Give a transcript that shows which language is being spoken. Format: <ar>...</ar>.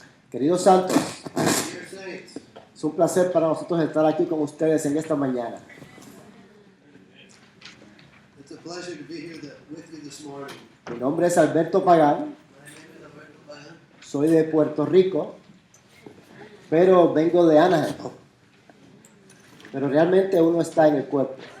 <es>Queridos santos, es un placer para nosotros estar aquí con ustedes en esta mañana.</es> <en>It's a pleasure to be here with you this morning.</en> <es>Mi nombre es Alberto Pagán, soy de Puerto Rico, pero vengo de Anaheim. Pero realmente uno está en el cuerpo.</es>